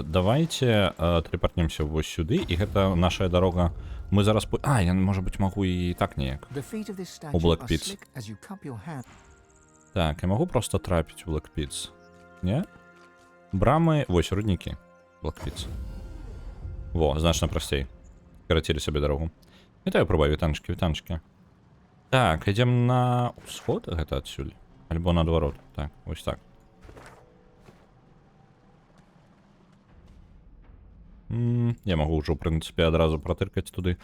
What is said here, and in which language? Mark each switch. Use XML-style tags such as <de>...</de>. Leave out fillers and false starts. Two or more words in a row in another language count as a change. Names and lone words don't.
<be>Давайте тэлепартнемся вось сюды, і гэта наша дарога. Мы зараз... я, можа быць, магу і так неяк. У Black Pits. Так, я магу просто трапіць у Black Pits. Не? Брамы... Вось, руднікі. Black Pits. Во, значна прасцей. Карацілі сабе дарогу. Вітаю, пробую, вітанчыкі. Так, ідзем на ўсход, гэта адсюль. Альбо наадварот. Так, вось так. Я магу ўжо, ў прынцыпе, адразу пратыркаць туды.</be>